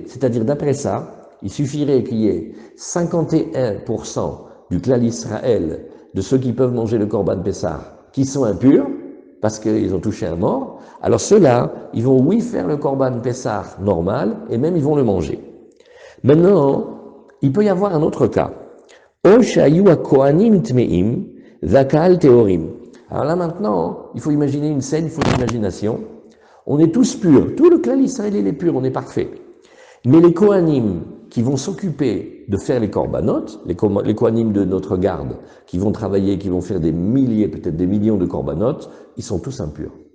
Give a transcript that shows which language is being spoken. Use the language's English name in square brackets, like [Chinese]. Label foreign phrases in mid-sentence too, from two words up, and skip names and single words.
[French] C'est-à-dire, d'après ça, il suffirait qu'il y ait 51% du clan Israël, de ceux qui peuvent manger le Corban Pessah, qui sont impurs, parce qu'ils ont touché un mort. Alors ceux-là, ils vont oui faire le Corban Pessah normal, et même ils vont le manger. Maintenant, il peut y avoir un autre cas. [Hebrew] או שהיו כהנים טמאים, והקהל טהורים. [French] Alors là maintenant, il faut imaginer une scène, il faut l'imagination. On est tous purs, tout le clan israélien est pur, on est parfait. Mais les Kohanim qui vont s'occuper de faire les korbanot, les Kohanim de notre garde, qui vont travailler, qui vont faire des milliers, peut-être des millions de korbanot, ils sont tous impurs.